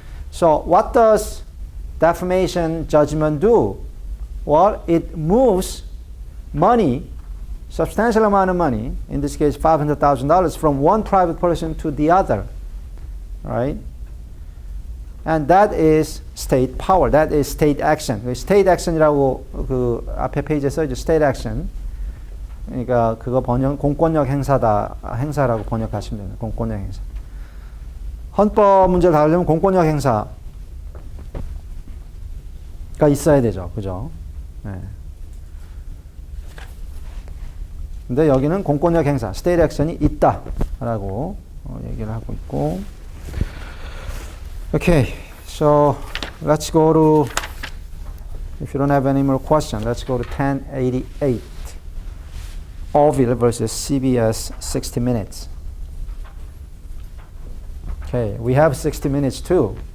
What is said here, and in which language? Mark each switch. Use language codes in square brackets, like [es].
[en] So what does defamation judgment do? Well, it moves money, substantial amount of money, in this case $500,000, from one private person to the other, right? And that is state power. That is state action. [ko] state action이라고 그 앞에 페이지에 써있죠. [en] state action. [ko] 그러니까 그거 공권력 행사라고 번역하시면 됩니다. 공권력 행사. 헌법 문제를 다루려면 공권력 행사가 있어야 되죠. 그죠? 네. 근데 여기는 공권력 행사, state action이 있다라고 얘기를 하고 있고. [en] Okay, so let's go to, if you don't have any more questions, let's go to 1088. Orville versus CBS 60 Minutes. Okay, we have 60 Minutes too.